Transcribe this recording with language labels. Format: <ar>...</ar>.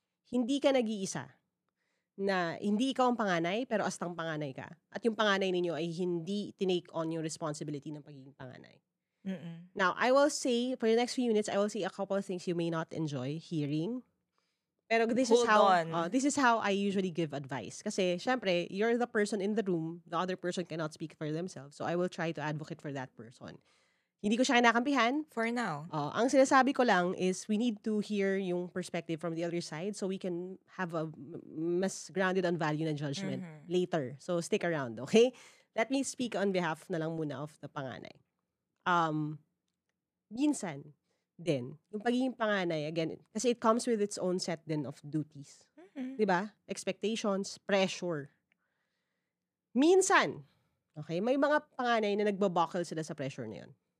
<tl>Hindi ka nag-iisa na hindi ikaw ang panganay, pero astang panganay ka. At yung panganay ninyo ay hindi tinake on yung responsibility ng pagiging panganay.</tl> <en>Now, I will say, for the next few minutes, I will say a couple of things you may not enjoy hearing. Pero this is how I usually give advice. Kasi, syempre, you're the person in the room, the other person cannot speak for themselves, so I will try to advocate for that person.</en> <tl>Hindi ko siya kinakampihan.</tl> <en>For now.</en> <tl>Ang sinasabi ko lang</tl> <en>is we need to hear yung perspective from the other side so we can have a mas grounded on value na judgment later. So, stick around, okay? Let me speak on behalf na lang muna of the panganay.</en> <tl>Minsan din, yung pagiging panganay,</tl> <en>again, kasi it comes with its own set din of duties. Diba? Expectations, pressure.</en> <tl>Minsan, okay, may mga panganay na nagbabuckle sila sa pressure na yun.</tl>